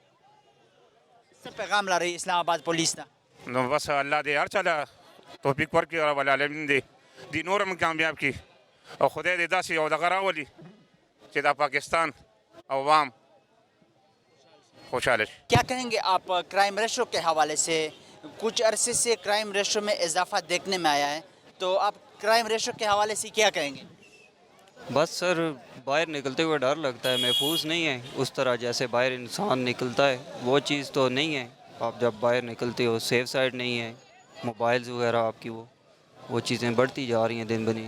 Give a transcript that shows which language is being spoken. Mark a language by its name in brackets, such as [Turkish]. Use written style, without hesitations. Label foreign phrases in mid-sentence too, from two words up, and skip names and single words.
[Pashto] څه پیغام لرئ اسلام آباد پولیس ته نو بس الله دې هر چا له توفیق ورکړي [Arabic] رب العالمین [Pashto] دې نور هم کامیاب کړي او خدای دې داسې یو دغه راولي چې دا پاکستان عوام خوشحال شي [Urdu] کیا کہیں گے آپ [English] crime ratio [Urdu] کے حوالے سے کچھ عرصے سے [English] crime ratio [Urdu] میں اضافہ دیکھنے میں آیا ہے تو آپ [English] crime ratio [Urdu] کے حوالے سے کیا کہیں گے بس سر باہر نکلتے ہوئے ڈر لگتا ہے محفوظ نہیں ہے اس طرح جیسے باہر انسان نکلتا ہے وہ چیز تو نہیں ہے آپ جب باہر نکلتے ہو [English] safe side [Urdu] نہیں ہے موبائلز وغیرہ آپ کی وہ چیزیں بڑھتی جا رہی ہیں دن بدن